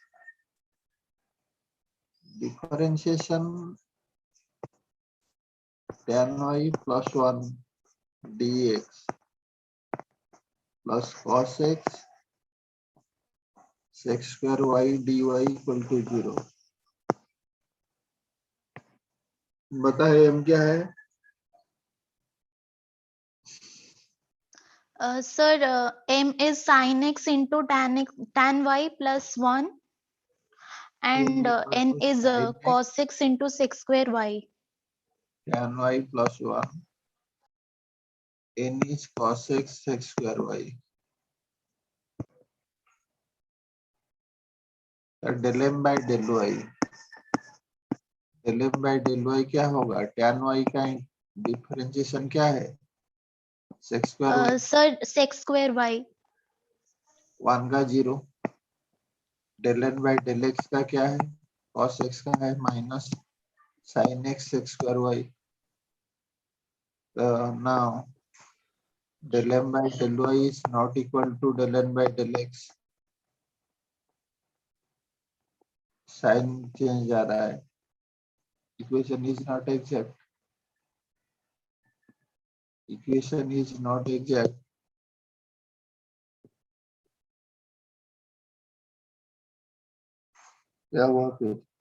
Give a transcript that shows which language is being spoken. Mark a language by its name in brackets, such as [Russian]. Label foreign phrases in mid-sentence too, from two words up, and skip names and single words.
[English] differentiation tan y plus 1 dx plus cos x sec square y dy equal to 0. [Hindi] बताए m क्या है? [English] Sir, m is sin x into tan y plus 1, and n is cos x into sec square y. tan y plus 1 n is cos x sec square y। del m by del y, del m by del y [Hindi] क्या होगा? [English] tan y का डिफरेंशिएशन [Hindi] क्या है? [English] sec square y Sir, sec square y. 1 का 0। del n by del x [Hindi] का क्या है? [English] cos x [Hindi] का है [English] minus sin x sec square y. now del m by del y is not equal to del n by del x। sign change [Hindi] आ रहा है। [English] equation is not exact। equation is not exact। [Hindi] क्या हुआ फिर?